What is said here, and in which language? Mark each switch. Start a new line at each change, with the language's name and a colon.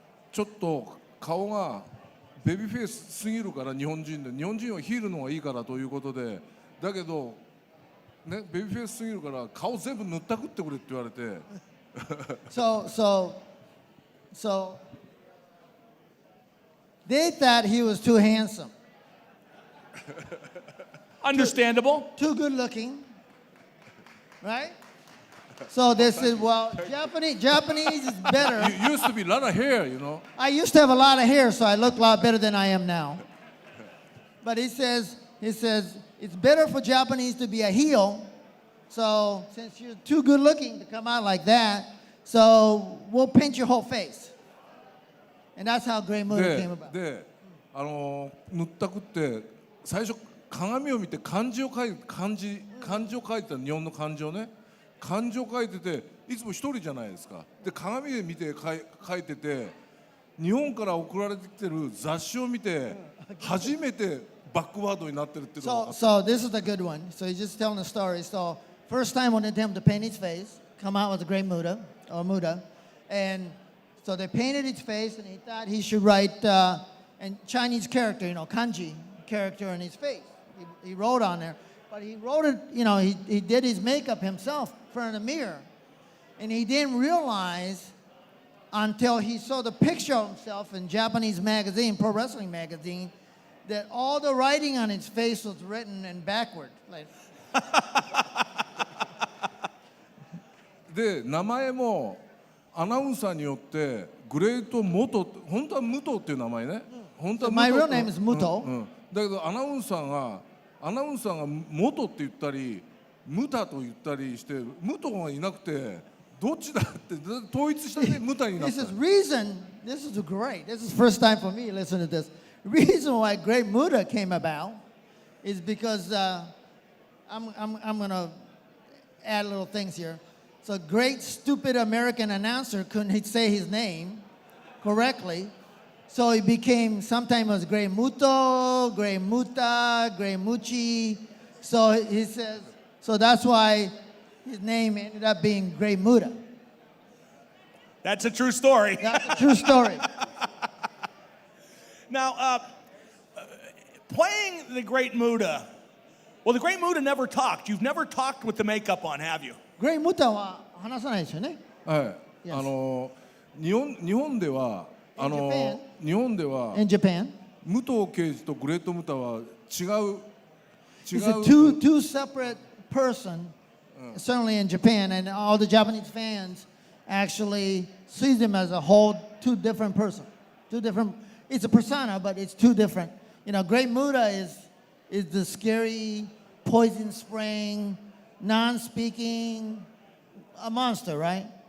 Japanese: ちょっと顔がベビーフェイスすぎるから日本人はヒールの方がいいからということで、だけどね、ベビーフェイスすぎるから顔全部塗ったくってくれって言われて
English: so they thought he was too handsome, Understandable. too good looking, right? So they said, well, Japanese is better. You used to be a lot of hair, you know. I used to have a lot of hair, so I look a lot better than I am now. But he says it's better for Japanese to be a heel. So since you're too good looking to come out like that, so we'll paint your whole face. And that's how Great Muta came about.
Japanese: で塗ったくって最初鏡を見て漢字を書いてた、日本の漢字をね、漢字を書いてて、いつも一人じゃないですか。で鏡で見て書いてて、日本から送られてきてる雑誌を見て初めてバックワードになってるっていうのが。
English: So this is the good one. So he's just telling a story. So first time when they attempt to paint his face, come out with a Great Muta or Muta, and so they painted his face, and he thought he should write a Chinese character, kanji character in his face. He wrote on there, but he wrote it, he did his makeup himself in front of the mirror, and he didn't realize until he saw the picture of himself in Japanese magazine, pro wrestling magazine, that all the writing on his face was written in backward. Like,
Japanese: で名前もアナウンサーによってグレート・モト、本当はムトっていう名前ね。本当は
English: My real name is Muto.
Japanese: だけどアナウンサーがモトって言ったりムタと言ったりしてムトがいなくてどっちだって統一してムタになった。
English: This is great. This is first time for me to listen to this. The reason why Great Muta came about is because I'm going to add little things here. So great stupid American announcer couldn't say his name correctly. So he became, sometimes it was Great Muto, Great Muta, Great Muchi. So he says, so that's why his name ended up being Great Muta. That's a true story. That's a true story. Now, playing the Great Muta, well, the Great Muta never talked. You've never talked with the makeup on, have you?
Japanese: Great Muta は話さないですよね。はい。
English: Yes.
Japanese: 日本では日本では
English: In Japan,
Japanese: 武藤刑事とグレートムタは違う
English: it's a two separate person. Certainly in Japan, and all the Japanese fans actually see them as a whole two different person. Two different. It's a persona, but it's two different. Great Muta is the scary, poison spraying, non-speaking, a monster, right?